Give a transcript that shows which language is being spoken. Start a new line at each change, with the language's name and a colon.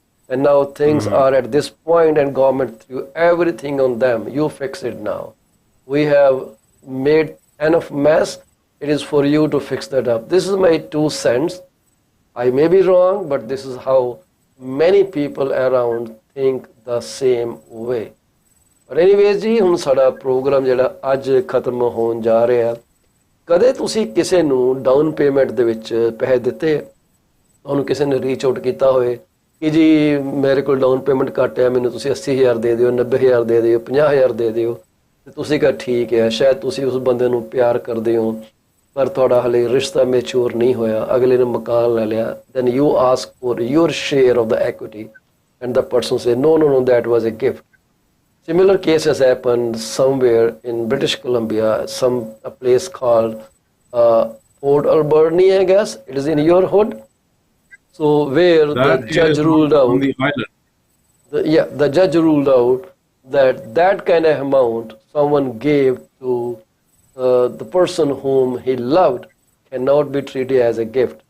English: And now things are at this point, and government threw everything on them. You fix it now. We have made enough mess. It is for you to fix that up. This is my 2 cents. I may be wrong, but this is how many people around think the same way. But anyways
Punjabi: ਜੀ, ਹੁਣ ਸਾਡਾ programme ਜਿਹੜਾ ਅੱਜ ਖਤਮ ਹੋਣ ਜਾ ਰਿਹਾ। ਕਦੇ ਤੁਸੀਂ ਕਿਸੇ ਨੂੰ ਡਾਊਨ ਪੇਮੈਂਟ ਦੇ ਵਿੱਚ ਪੈਸੇ ਦਿੱਤੇ, ਤੁਹਾਨੂੰ ਕਿਸੇ ਨੇ ਰੀਚ ਆਊਟ ਕੀਤਾ ਹੋਏ ਕਿ ਜੀ ਮੇਰੇ ਕੋਲ ਡਾਊਨ ਪੇਮੈਂਟ ਘੱਟ ਹੈ, ਮੈਨੂੰ ਤੁਸੀਂ 80,000 ਦੇ ਦਿਓ, 90,000 ਦੇ ਦਿਓ, 50,000 ਦੇ ਦਿਓ, ਤੇ ਤੁਸੀਂ ਕਹਾ ਠੀਕ ਹੈ, ਸ਼ਾਇਦ ਤੁਸੀਂ ਉਸ ਬੰਦੇ ਨੂੰ ਪਿਆਰ ਕਰਦੇ ਹੋ ਪਰ ਤੁਹਾਡਾ ਹਲੇ ਰਿਸ਼ਤਾ ਮੈਚੂਰ ਨਹੀਂ ਹੋਇਆ, ਅਗਲੇ ਨੇ ਮਕਾਨ ਲੈ ਲਿਆ,
English: then you ask for your share of the equity and the person say no, that was a gift. Similar case has happened somewhere in British Columbia, a place called Port Alberni, I guess. It is in your hood. So where the judge ruled out on the island. The judge ruled out that kind of amount someone gave to the person whom he loved cannot be treated as a gift.